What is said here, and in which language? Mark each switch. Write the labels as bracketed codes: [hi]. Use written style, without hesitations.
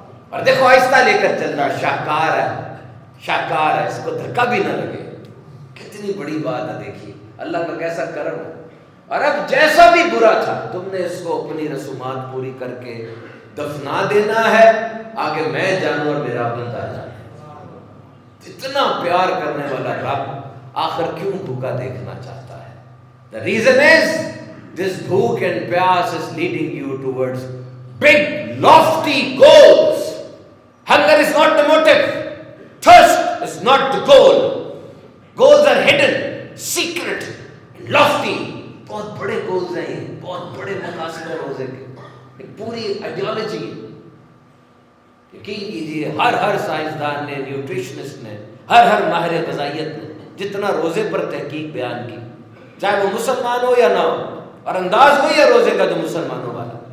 [ur] اور دیکھو آہستہ لے کر چل رہا، شاہکار ہے، شاہکار ہے، اس کو دھکا بھی نہ لگے. کتنی بڑی بات ہے، دیکھیے اللہ کا کیسا کرم ہے. اور اب جیسا بھی برا تھا تم نے اس کو اپنی رسومات پوری کر کے دفنا دینا ہے، آگے میں جانوں اور میرا بندہ جانے. اتنا پیار کرنے والا رب آخر کیوں بھوکا دیکھنا چاہتا ہے؟ [en] The reason is this [ur] bhook [en] and [ur] pyas [en] is leading you towards big lofty goals. Hunger is not the motive. Thirst is not the goal. Goals are hidden, secret, lofty. [ur] بہت بڑے گولز ہیں، یہ بہت بڑے مقاصد ہیں روزے کے، ایک پوری آئیڈیالوجی. یقین کیجیے ہر سائنسدان نے، نیوٹریشنسٹ نے، ہر ماہر غذائیت نے جتنا روزے پر تحقیق بیان کی، چاہے وہ مسلمان ہو یا نہ ہو، اور انداز وہی ہے روزے کا جو مسلمانوں والا.